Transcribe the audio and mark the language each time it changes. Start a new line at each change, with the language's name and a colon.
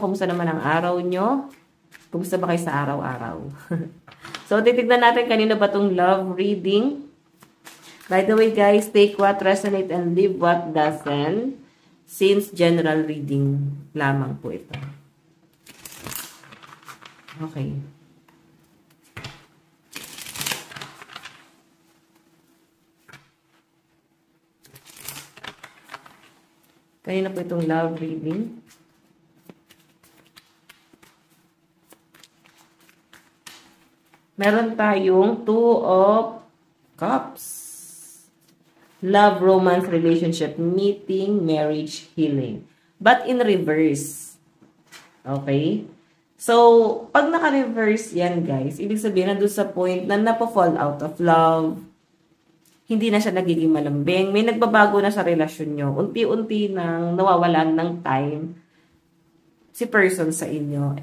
Filipino: Kumusta naman ang araw nyo? Kumusta ba kayo sa araw-araw? So titignan natin kanina ba itong love reading.
English: By the way guys, take what resonate and leave what doesn't.
Filipino: Since general reading lamang po ito.
English: Okay.
Filipino: Kanina po itong love reading. Meron tayong Two of Cups.
English: Love, romance, relationship, meeting, marriage, healing. But in reverse. Okay?
Filipino: So, pag naka-reverse yan, guys, ibig sabihin nandun sa point na napo-fall out of love, hindi na siya nagiging malambing, may nagbabago na sa relasyon nyo, unti-unti nang nawawalan ng time si person sa inyo.